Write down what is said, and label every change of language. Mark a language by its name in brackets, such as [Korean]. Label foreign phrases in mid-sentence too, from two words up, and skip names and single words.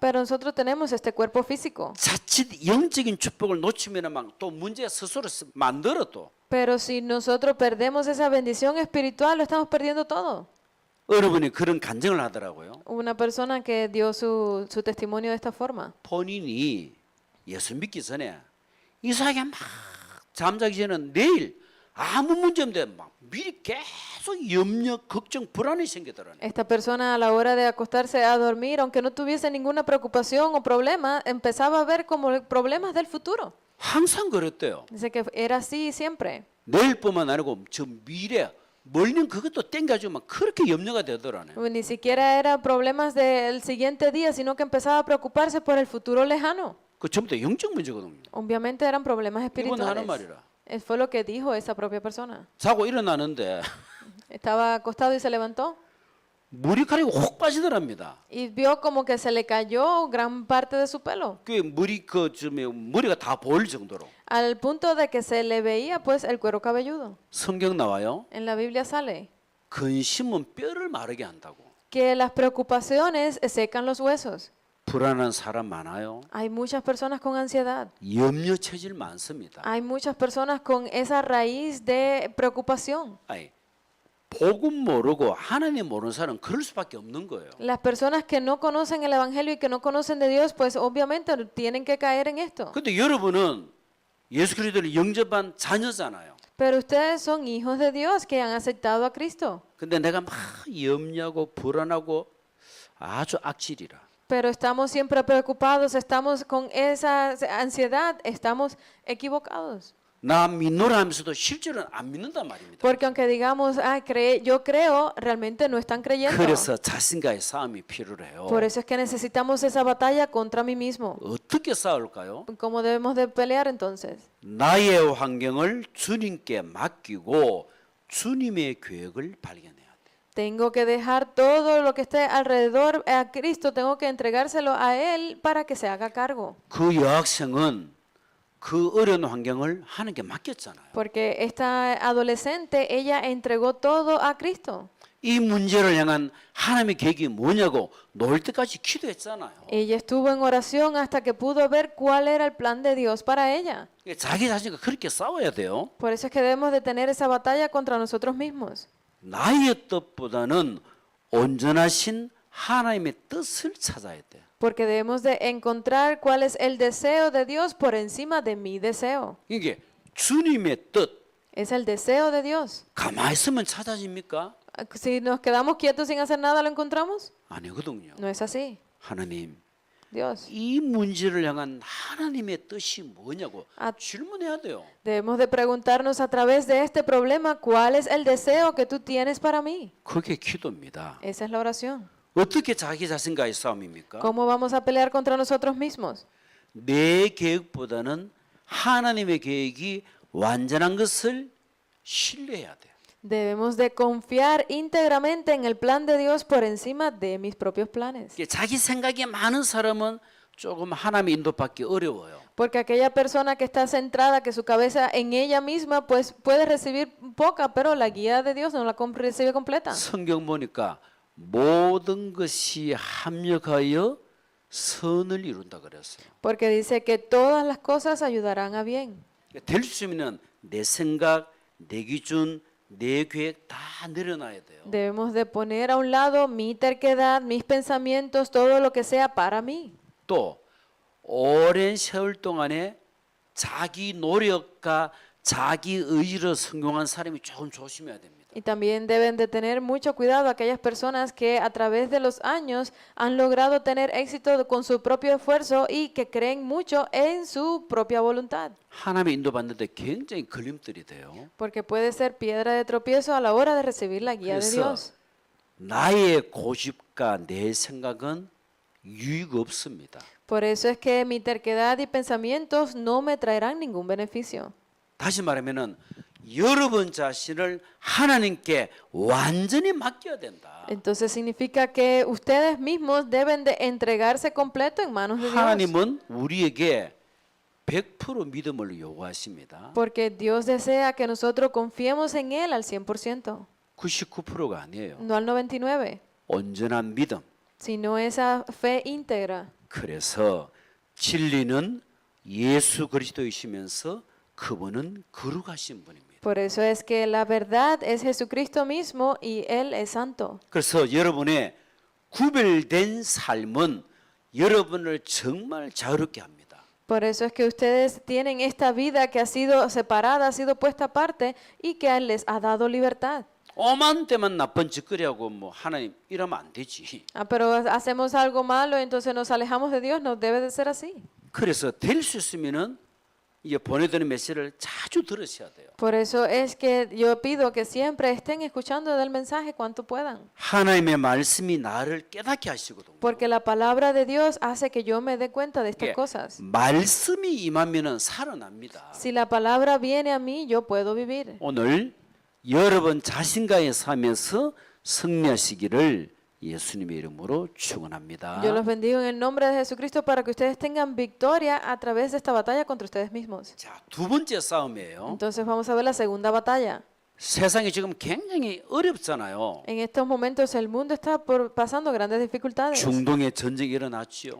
[Spanish] Pero nosotros tenemos este cuerpo físico. [Korean] 자칫 영적인 축복을 놓치면 막 또 문제 스스로 만들어도 [Spanish] Pero si nosotros perdemos esa bendición espiritual, lo estamos perdiendo todo. [Korean] 여러분이 그런 간증을 하더라고요. [Spanish] Una persona que dio su testimonio de esta forma. [Korean] 본인이 예수 믿기 전에 이상하게 막 잠자기 전에 내일 아무 문제 없는데 막 미리 계속 염려, 걱정, 불안이 생기더라고요. [Spanish] Esta persona a la hora de acostarse a dormir, aunque no tuviese ninguna preocupación o problema, empezaba a ver como problemas del futuro. [Korean] 항상 그랬대요. [Spanish] Dice que era así siempre. [Korean] 내일뿐만 아니고 저 미래 멀리는 그것도 땡겨주고 막 그렇게 염려가 되더라고요. [Spanish] Ni siquiera era problemas del siguiente día, sino que empezaba a preocuparse por el futuro lejano. [Korean] 그 전부 다 영적 문제거든요. [Spanish] Obviamente eran problemas [Korean] 이건 하는 [Spanish] espirituales. [Korean] 말이라. [Spanish] Fue lo que dijo esa propia persona. [Korean] 자고 일어나는데 [Spanish] Estaba acostado y se levantó [Korean] 머리카락이 혹 빠지더랍니다. [Spanish] y vio como que se le cayó gran parte de su pelo, [Korean] 그 머리가 다 보일 정도로. [Spanish] al punto de que se le veía pues el cuero cabelludo. [Korean] 성경 나와요. [Spanish] En la Biblia sale [Korean] 근심은 뼈를 마르게 한다고. [Spanish] que las preocupaciones secan los huesos. [Korean] 불안한 사람 많아요. [Spanish] Hay muchas personas con ansiedad. [Korean] 염려 체질 많습니다. [Spanish] Hay muchas personas con esa raíz de preocupación. [Korean] 아니, 복음 모르고 하나님 모르는 사람은 그럴 수밖에 없는 거예요. [Spanish] Las personas que no conocen el Evangelio y que no conocen de Dios, pues obviamente tienen que caer en esto. [Korean] 근데 여러분은 예수 그리스도를 영접한 자녀잖아요. [Spanish] Pero ustedes son hijos de Dios que han aceptado a Cristo. [Korean] 근데 내가 막 염려하고 불안하고 아주 악질이라. [Spanish] Pero estamos siempre preocupados, estamos con esa ansiedad, estamos equivocados. [Korean] 나 믿노라 하면서도 실제로는 안 믿는단 말입니다. [Spanish] Porque aunque digamos, yo creo, realmente no están creyendo. [Korean] 그래서 자신과의 싸움이 필요해요. [Spanish] Por eso es que necesitamos esa batalla contra mí mismo. [Korean] 어떻게 싸울까요? [Spanish] ¿Cómo debemos de pelear entonces? [Korean] 나의 환경을 주님께 맡기고 주님의 계획을 발견해야 돼. [Spanish] Tengo que dejar todo lo que esté alrededor a Cristo, tengo que entregárselo a Él para que se haga cargo. [Korean] 그 여학생은 그 어려운 환경을 하나님께 맡겼잖아요. [Spanish] Porque esta adolescente, ella entregó todo a Cristo. [Korean] 이 문제를 향한 하나님의 계획이 뭐냐고 놓을 때까지 기도했잖아요. [Spanish] Ella estuvo en oración hasta que pudo ver cuál era el plan de Dios para ella. [Korean] 자기 자신과 그렇게 싸워야 돼요. [Spanish] Por eso es que debemos de tener esa batalla contra nosotros mismos. [Korean] 나의 뜻보다는 온전하신 하나님의 뜻을 찾아야 돼. [Spanish] Porque debemos de encontrar cuál es el deseo de Dios por encima de mi deseo. [Korean] 이게 주님의 뜻 [Spanish] Es el deseo de Dios. [Korean] 가만히 있으면 찾아집니까? [Spanish] Si nos quedamos quietos sin hacer nada, ¿lo encontramos? [Korean] 아니거든요. [Spanish] No es así. [Korean] 하나님, [Spanish] Dios. [Korean] 이 문제를 향한 하나님의 뜻이 뭐냐고 아, 질문해야 돼요. [Spanish] Debemos de preguntarnos a través de este problema, ¿cuál es el deseo que tú tienes para mí? [Korean] 그게 기도입니다. [Spanish] Esa es la oración. [Korean] 어떻게 자기 자신과의 싸움입니까? [Spanish] ¿Cómo vamos a pelear contra nosotros mismos? [Korean] 내 계획보다는 하나님의 계획이 완전한 것을 신뢰해야 돼요. [Spanish] Debemos de confiar íntegramente en el plan de Dios por encima de mis propios planes. [Korean] 자기 생각이 많은 사람은 조금 하나님의 인도받기 어려워요. [Spanish] Porque aquella persona que está centrada, que su cabeza en ella misma, pues puede recibir poca, pero la guía de Dios no la recibe completa. [Korean] 성경 보니까 모든 것이 합력하여 선을 이룬다 그랬어요. [Spanish] Porque dice que todas las cosas ayudarán a bien. [Korean] 될 수 있으면 내 생각, 내 기준, 내 계획 다 내려놔야 돼요. [Spanish] Debemos de poner a un lado mi terquedad, mis pensamientos, todo lo que sea para mí. [Korean] 또 오랜 세월 동안에 자기 노력과 자기 의지로 성공한 사람이 조금 조심해야 됩니다. [Spanish] Y también deben de tener mucho cuidado aquellas personas que a través de los años han logrado tener éxito con su propio esfuerzo y que creen mucho en su propia voluntad. [Korean] 하나님의 인도받는데 굉장히 걸림돌이 돼요. [Spanish] Porque puede ser piedra de tropiezo a la hora de recibir la guía de [Korean] 그래서 [Spanish] Dios. [Korean] 나의 고집과 내 생각은 유익 없습니다. [Spanish] Por eso es que mi terquedad y pensamientos no me traerán ningún beneficio. [Korean] 다시 말하면은 여러분 자신을 하나님께 완전히 맡겨야 된다. [Spanish] Entonces significa que ustedes mismos deben de entregarse completo en manos de Dios. [Korean] 하나님은 우리에게 100% 믿음을 요구하십니다. [Spanish] Porque Dios desea que nosotros confiemos en Él al 100%, [Korean] 99%가 아니에요. [Spanish] no al 99%, [Korean] 온전한 믿음. [Spanish] sino esa fe íntegra. [Korean] 그래서 진리는 예수 그리스도이시면서 그분은 거룩하신 분입니다. [Spanish] Por eso es que la verdad es Jesucristo mismo y Él es santo. [Korean] 그래서 여러분의 구별된 삶은 여러분을 정말 자유롭게 합니다. [Spanish] Por eso es que ustedes tienen esta vida que ha sido separada, ha sido puesta aparte y que Él les ha dado libertad. [Korean] 오만 때만 나쁜 짓거리하고 뭐 하나님 이러면 안 되지. [Spanish] Pero hacemos algo malo, entonces nos alejamos de Dios, no debe de ser así. [Korean] 그래서 될 수 있으면은 이제 보내드리는 메시지를 자주 들으셔야 돼요. [Spanish] Por eso es que yo pido que siempre estén escuchando del mensaje cuanto puedan. [Korean] 하나님의 말씀이 나를 깨닫게 하시거든요. [Spanish] Porque la palabra de Dios hace que yo me dé cuenta de estas 예, cosas. [Korean] 말씀이 임하면은 살아납니다. [Spanish] Si la palabra viene a mí, yo puedo vivir. [Korean] 오늘 여러분 자신과의 삶에서 승리하시기를 예수님의 이름으로 축원합니다. [Spanish] Yo los bendigo en el nombre de Jesucristo para que ustedes tengan victoria a través de esta batalla contra ustedes mismos. [Korean] 자, 두 번째 싸움이에요. [Spanish] Entonces vamos a ver la segunda batalla. [Korean] 세상이 지금 굉장히 어렵잖아요. [Spanish] En estos momentos el mundo está pasando grandes dificultades. [Korean] 중동에 전쟁이 일어났지요.